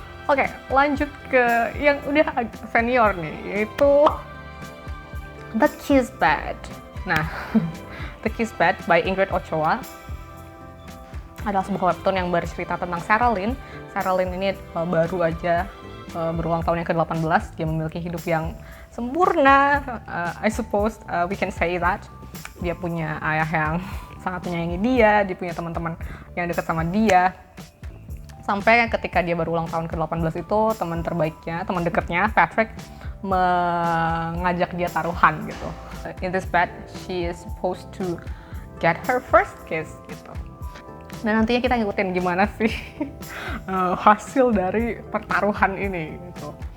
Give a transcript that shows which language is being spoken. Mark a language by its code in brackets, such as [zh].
[id] Oke, lanjut ke yang udah senior nih, yaitu The Kiss Bad. Nah, The Kiss Bad by Ingrid Ochoa adalah sebuah webtoon yang bercerita tentang Sarah Lynn. Sarah Lynn ini baru aja berulang tahun yang ke-18, dia memiliki hidup yang sempurna. [en] I suppose we can say that. [id] Dia punya ayah yang sangat menyayangi dia punya teman-teman yang dekat sama dia. Sampai ketika dia baru ulang tahun ke-18 itu, teman terbaiknya, teman dekatnya, Patrick, mengajak dia taruhan gitu. [en] In this bet, she is supposed to get her first kiss [id] gitu. Dan nantinya kita ngikutin gimana sih hasil dari pertaruhan ini gitu.